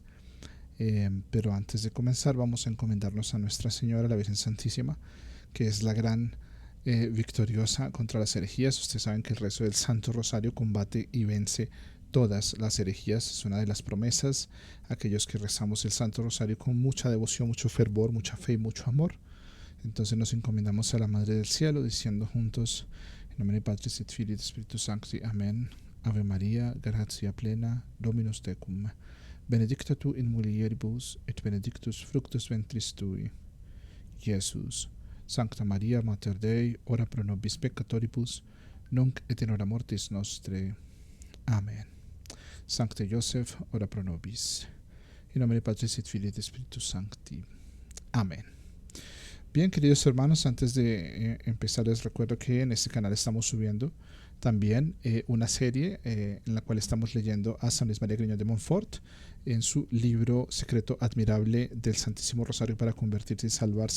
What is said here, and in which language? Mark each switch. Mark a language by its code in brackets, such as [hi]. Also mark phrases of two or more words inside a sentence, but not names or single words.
[es] Pero antes de comenzar vamos a encomendarnos a Nuestra Señora, la Virgen Santísima, que es la gran victoriosa contra las herejías. Ustedes saben que el rezo del Santo Rosario combate y vence todas las herejías. Es una de las promesas. Aquellos que rezamos el Santo Rosario con mucha devoción, mucho fervor, mucha fe y mucho amor. Entonces nos encomendamos a la Madre del Cielo diciendo juntos: en nombre de [la] Patris et Filii et Spiritus Sancti. [es] Amén. [la] Ave María, gratia plena, Dominus tecum. Benedicta tu in mulieribus et benedictus fructus ventris tui, Jesús. Sancta Maria Mater Dei, ora pro nobis peccatoribus, nunc et in hora mortis nostre. Amén. Sancte Joseph, ora pro nobis. In nomine Patris et Filii et Spiritus Sancti. Amén. [es] Bien, queridos hermanos, antes de empezar les recuerdo que en este canal estamos subiendo también una serie en la cual estamos leyendo a San Luis María Griñón de Montfort en su libro Secreto Admirable del Santísimo Rosario para convertirse y salvarse.